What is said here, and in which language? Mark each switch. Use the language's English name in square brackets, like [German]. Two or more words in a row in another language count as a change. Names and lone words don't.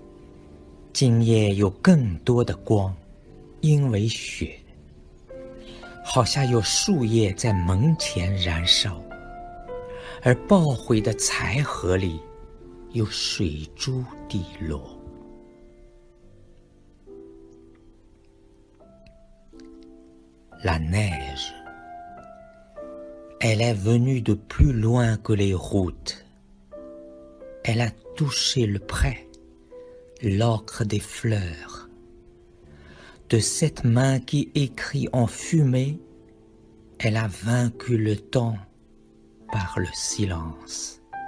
[Chinese] 今夜有更多的光，因为雪。好像有树叶在门前燃烧，而爆毁的柴禾里有水珠滴落。 [French] La neige, elle est venue de plus loin que les routes. Elle a touché le pré, l'ocre des fleurs. De cette main qui écrit en fumée, elle a vaincu le temps par le silence.